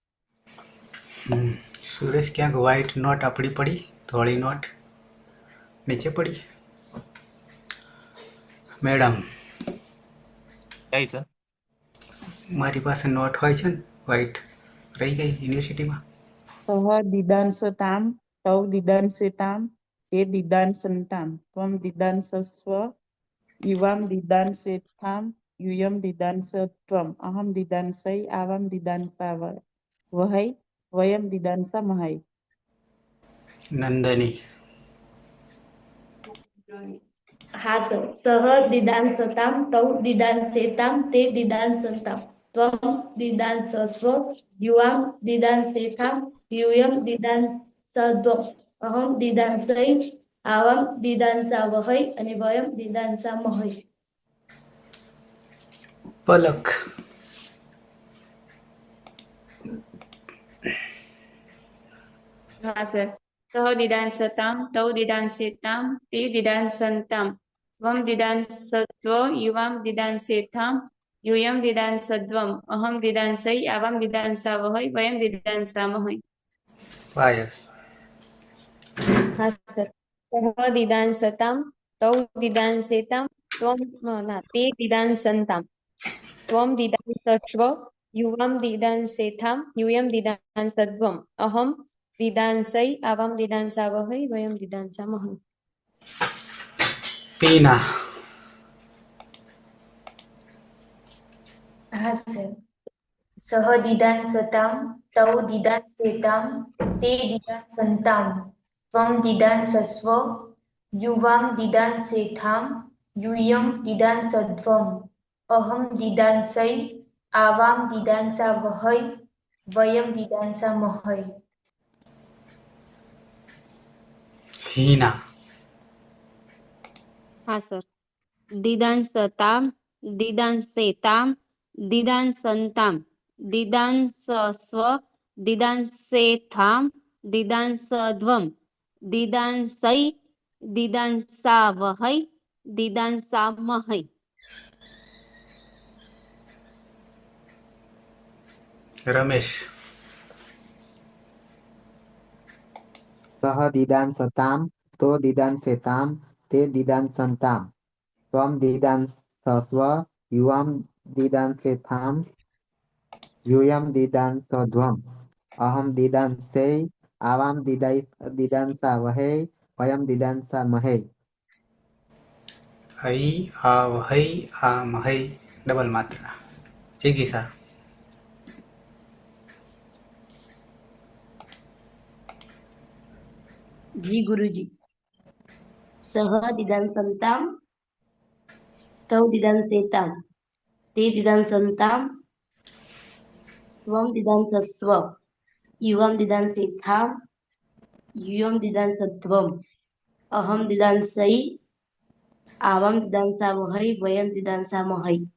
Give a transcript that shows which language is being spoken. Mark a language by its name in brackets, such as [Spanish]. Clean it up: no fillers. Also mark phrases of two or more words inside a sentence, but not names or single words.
[Gujarati] સુરેશ ક્યાંક વ્હાઈટ નોટ આપણી પડી ધોળી નોટ નીચે પડી મેડમ. કઈ સર મારી પાસે નોટ હોય છે ને વ્હાઈટ રહી ગઈ યુનિવર્સિટીમાં. [Sanskrit] સહ દીદાંસતામ તૌ દીદાંસેતામ તે દીદાંસંતામ ત્વમ દીદાંસસ્વ युवां दिदांसेत्थां यूयं दिदांसत्वम् अहं दिदांसै आवां दिदांसावहै वयं दिदांसामहै. नंदनी [Gujarati] હા સર. [Sanskrit] सह दिदांसतां तौ दिदांसेतां ते दिदांसतां त्वं दिदांसस्व युवां दिदांसेतां यूयं दिदांसद्वम् अहं दिदांसै आवां दिदांसावहै અને વયમ દિદાંસામહै. पलक [Gujarati] હા સર. [Sanskrit] સહ દિદાંસતામ તૌ દિદાંસેતામ તે દિદાંસંતામ ત્વમ દિદાંસત્વ યુવામ દિદાંસેથામ यूयं दिदांसद्वम् अहं दिदांसै आवां दिदांसावहै वयं दिदांसामहै. पायल [Gujarati] હા સર. [Sanskrit] સહ દિદાંસતામ તૌ દિદાંસેતામ તે દિદાંસંતામ ત્વમ દિદાંસસ્વ યુવામ દિદાંસેથામ यूयं દિદાંસદ્વम् અહમ દિદાંસૈ આવામ દિદાંસાવહૈ વયમ દિદાંસામહૈ. टीना [Gujarati] હા સર. [Sanskrit] સહ દિદાંસતામ તૌ દિદાંસેતામ તે દિદાંસંતામ ત્વં દિદાંસસ્વ યુવાં દિદાંસેથામ यूयं दिदांसध्वम् अहं दिदांसै आवां दिदांसावहै वयं दिदांसामहै. हीना [Gujarati] હા સર. [Sanskrit] દિદાંસતામ દિદાંસેતામ દિદાંસંતામ દિદાંસસ્વ દિદાંસેથામ દિદાંસદ્વમ દિદાંસૈ દિદાંસાવહૈ દિદાંસામહૈ. रमेश सह दिदांसतां तो दिदांसेतां ते दिदांसन्तां त्वं दिदांसस्व युवां दिदांसेथां यूयं दिदांसध्वम् अहं दिदांसै आवां दिदांसावहै वयं दिदांसामहै. [Gujarati] હઈ આવહઈ આમહઈ ડબલ માત્રા જિગીસા જી ગુરુજી. [Sanskrit] સહ દિદાંસંતામ તૌ દિદાંસેતામ તે દિદાંસંતામ ત્વં દિદાંસસ્વ યુવાં દિદાંસેથામ यूयं दिदांसध्वम् अहं दिदांसै आवां दिदांसावहै वयं दिदांसामहै.